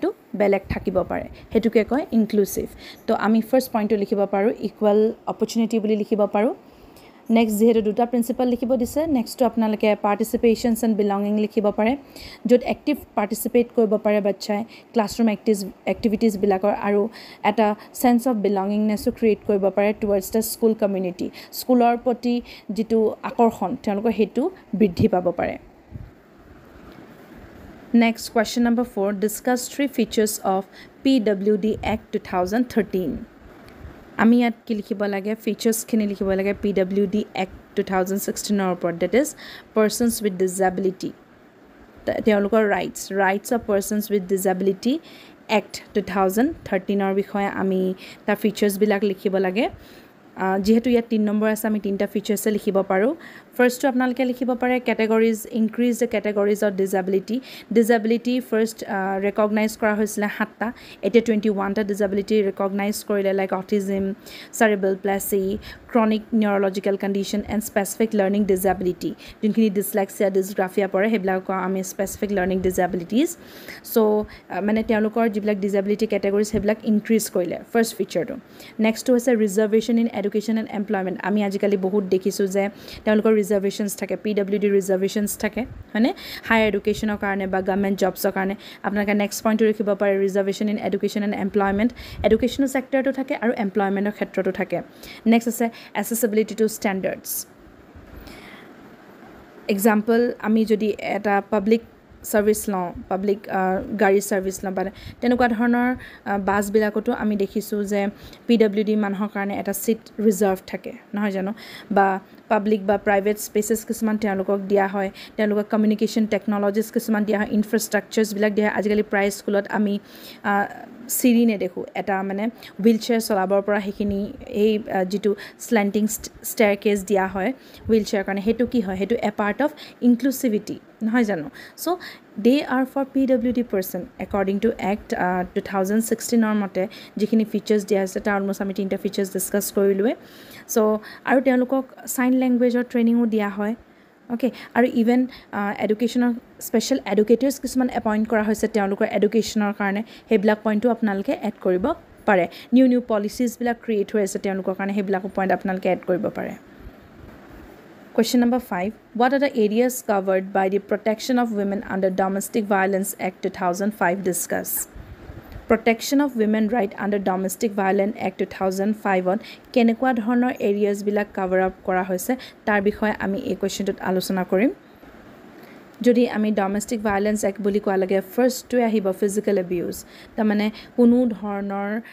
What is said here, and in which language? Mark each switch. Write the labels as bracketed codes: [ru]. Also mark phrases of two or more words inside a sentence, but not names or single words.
[as] বেলেগ থাকিব পাৰে হেতুকে কয় ইনক্লুসিভ তো আমি ফাৰ্স্ট পইণ্টটো লিখিব পাৰো [en] equal opportunity [as] বুলি লিখিব পাৰো নেক্সট যেহেতু দুটা প্ৰিন্সিপাল লিখিব দিছে নেক্সট আপোনালোকে [en] participations and belonging [as] লিখিব পাৰে য'ত [en] active participate [as] কৰিব পাৰে বাচ্চাই [en] classroom activities [as] বিলাকৰ আৰু এটা সেন্স অফ বিলংগিংনেছো ক্ৰিয়েট কৰিব পাৰে [en] towards the school community [as] স্কুলৰ প্ৰতি যেটো আকৰ্ষণ তেওঁলোকৰ হেতু বৃদ্ধি পাব পাৰে [en] Next question number 4 discuss three features of PWD Act 2013 [as] আমি ইয়াত কি লিখিব লাগে ফিচাৰ্স খিনি লিখিব লাগে PWD Act 2016 ৰ ওপৰত [en] that is persons with disability তেওঁলোকৰ rights of persons with disability Act 2013 [as] ৰ বিষয়ে আমি তাৰ ফিচাৰ্স বিলাক লিখিব লাগে যেহেতু ইয়াত 3 নম্বৰ আছে আমি তিনটা ফিচাৰ্স লিখিব পাৰো ফাৰ্স্ট আপোনালোকে লিখিব পাৰে [en] categories increase the categories of disability first [as] ৰেকগনাইজ কৰা হৈছিল 7টা এতিয়া 21টা ডিসেবিলিটি ৰেকগনাইজ কৰিলে [en] like autism cerebral palsy chronic neurological condition and specific learning disability [as] যোনখিনি dyslexia dysgraphia পৰে হেবিলাক আমি [en] specific learning disabilities [as] so মানে তেওঁলোকৰ যিবিলাক [en] disability categories [as] হেবিলাক ইনক্ৰিজ কৰিলে ফাৰ্স্ট ফিচাৰটো নেক্সট হৈছে [en] reservation in education and employment [as] আমি আজিকালি বহুত দেখিছো যে তেওঁলোকৰ reservations থাকে PWD reservations থাকে মানে হায়াৰ এডুকেশনৰ কাৰণে বা গভৰ্নমেন্ট জবছৰ কাৰণে আপোনালোকে নেক্সট পইণ্টটো লিখিব পাৰে [en] reservation in education and employment [as] এডুকেশনৰ সেক্টৰটো থাকে আৰু এমপ্লয়মেন্টৰ ক্ষেত্ৰটো থাকে নেক্সট আছে [en] accessibility to standards [as] example আমি যদি এটা [en] public service [as] লও পাবলিক গাড়ী সার্ভিস লও বা তেনেকুৱা ধৰণৰ বাস বিলাকতো আমি দেখিছো যে PWD মানুহৰ কাৰণে এটা সিট ৰিজাৰ্ভ থাকে নহয় জানো বা পাবলিক বা [en] private spaces [as] কিছুমান তেওঁলোকক দিয়া হয় তেওঁলোকক [en] communication technologies [as] কিছুমান দিয়া হয় ইনফ্ৰাষ্ট্ৰাকচাৰছ বিলাক দিয়া আজিকালি প্ৰায় স্কুলত আমি সিৰি নেদেখো এটা মানে হুইলচেয়াৰ চলাবৰ পৰা হেখিনি এই যেটো স্ল্যান্টিং ষ্টেয়াৰকেজ দিয়া হয় হুইলচেয়াৰ কাৰণে হেতু কি হয় হেতু [en] a part of inclusivity [as] নহয় জানো [en] so they are for PWD person according to Act 2016 [as] ৰ মতে যিখিনি ফিচাৰ্স দিয়া আছে তাৰ অলমোষ্ট আমি তিনটা ফিচাৰ্স ডিসকাস কৰিলুৱে সো আৰু তেওঁলোকক সাইন ল্যাঙ্গুৱেজৰ ট্ৰেইনিংও দিয়া হয় Okay, আৰু ইভেন এডুকেশ্যনৰ [en] special educators [as] কিছুমান এপইণ্ট কৰা হৈছে তেওঁলোকৰ এডুকেশ্যনৰ কাৰণে সেইবিলাক পইণ্টো আপোনালোকে এড কৰিব পাৰে নিউ পলিচিছবিলাক ক্ৰিয়েট হৈ আছে তেওঁলোকৰ কাৰণে সেইবিলাক পইণ্ট আপোনালোকে এড কৰিব পাৰে [en] Question number 5. What are the areas covered by the Protection of Women under Domestic Violence Act 2005? Discuss. Protection of Women Right under Domestic Violence Act 2005 on [as] কেনেকুৱা ধৰণৰ এৰিয়াজ বিলাক কভাৰ আপ কৰা হৈছে তাৰ বিষয়ে আমি এই কোৱেশ্চনটোত আলোচনা কৰিম যদি আমি [en] domestic violence act [as] বুলি কোৱা লাগে ফাৰ্ষ্টটো আহিব [en] physical abuse [as] তাৰ মানে কোনো ধৰণৰ